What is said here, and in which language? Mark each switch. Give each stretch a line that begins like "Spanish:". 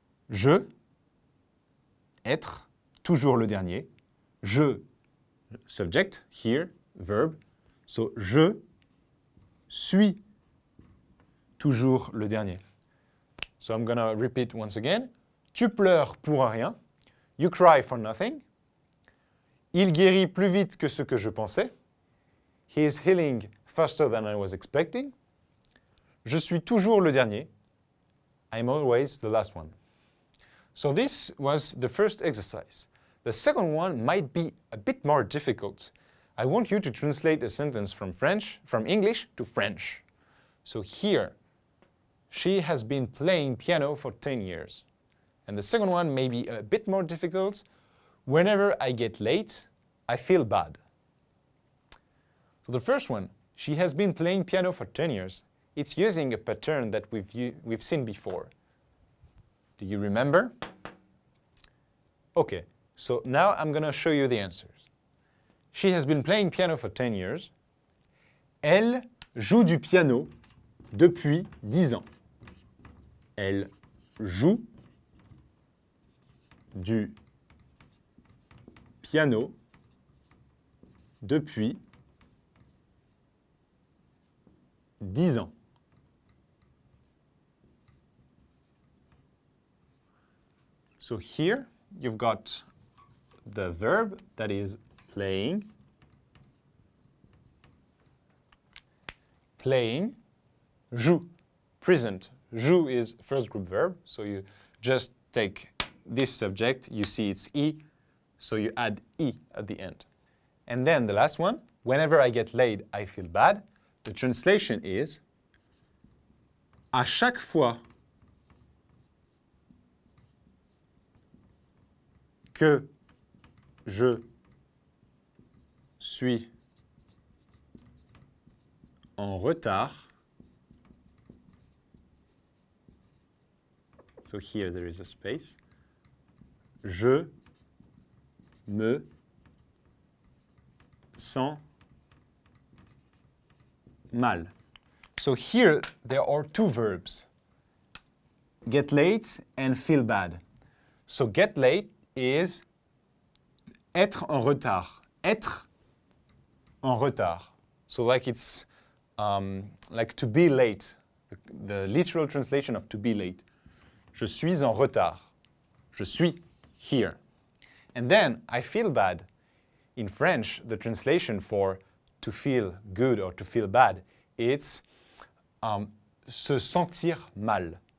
French: Je, être, toujours le dernier. Je,
English: subject, here, verb. So,
French: je suis, toujours le dernier.
English: So I'm gonna repeat once again.
French: Tu pleures pour un rien.
English: You cry for nothing.
French: Il guérit plus vite que ce que je pensais.
English: He is healing faster than I was expecting.
French: Je suis toujours le dernier.
English: I'm always the last one. So this was the first exercise. The second one might be a bit more difficult. I want you to translate a sentence from English to French. So here, she has been playing piano for 10 years. And the second one may be a bit more difficult. Whenever I get late, I feel bad. So the first one, she has been playing piano for 10 years. It's using a pattern that we've seen before. Do you remember? Okay, so now I'm going to show you the answers. She has been playing piano for 10 years.
French: Elle joue du piano depuis 10 ans. Elle joue du piano depuis 10 ans.
English: So here you've got the verb that is playing. Playing, joue, present. Joue is first group verb, so you just take this subject, you see it's E, so you add E at the end. And then the last one, whenever I get late, I feel bad. The translation is,
French: à chaque fois que je suis en retard,
English: so here there is a space,
French: je me sens mal.
English: So here there are two verbs, get late and feel bad. So get late is être en retard.
French: Être en retard.
English: So like it's like to be late, the literal translation of to be late.
French: Je suis en retard. Je suis here.
English: And then I feel bad. In French, the translation for to feel good or to feel bad, it's
French: se sentir mal.